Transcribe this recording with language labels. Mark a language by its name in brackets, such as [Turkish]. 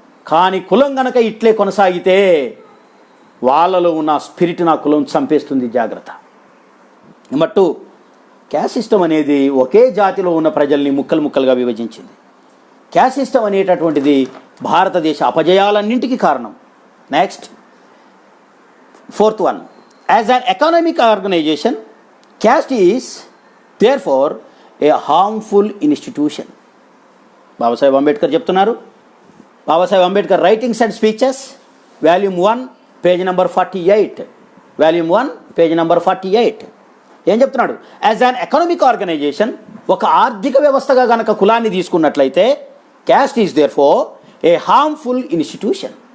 [Telugu] కానీ కులం గనక ఇట్లే కొనసాగితే వాళ్ళలో ఉన్న స్పిరిట్ నా కులం చంపేస్తుంది, జాగ్రత్త. నెంబర్ 2, క్యాస్ట్ సిస్టమ్ అనేది ఒకే జాతిలో ఉన్న ప్రజల్ని ముక్కలుగా విభజించింది. క్యాస్ట్ సిస్టమ్ అనేటటువంటిది భారతదేశ అపజయాలన్నింటికీ కారణం. [English] Next, fourth one, as an economic organization, caste is therefore a harmful institution. [Telugu] Babasaheb Ambedkar చెప్తున్నారు. [English] Babasaheb Ambedkar writings and speeches, volume 1, page number 48. Volume 1, page number 48. [Telugu] ఏం చెప్తున్నాడు? [English] as an economic organization, [Telugu] ఒక ఆర్థిక వ్యవస్థగా గనక కులాన్ని తీసుకున్నట్లయితే [English] Caste is therefore a harmful institution.